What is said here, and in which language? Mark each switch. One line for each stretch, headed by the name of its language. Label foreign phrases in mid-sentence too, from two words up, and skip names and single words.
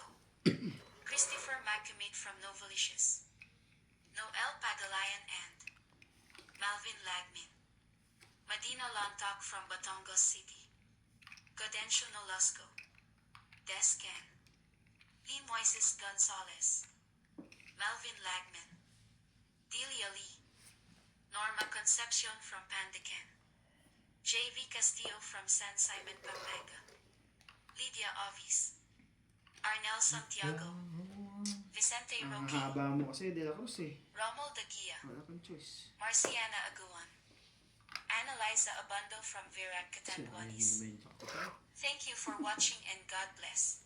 English: Christopher Macamate from Novalicious, Noel Pagalayan and Malvin Lagmin, Medina Lantak from Batangas City, Gadencio Nolasco, Descan, Lee Moises Gonzalez, Melvin Lagman, Delia Lee, Norma Concepcion from Pandacan, J.V. Castillo from San Simon, Pampanga, Lydia Ovis, Arnel Santiago, Vicente
Filipino: Ang Roque, haba mo kasi, De La Cruz eh. Romuald Daguia, Wala kang choice.
English: Marciana Aguan, Annaliza Abando from Virac, Catanduanes. Thank you for watching and God bless.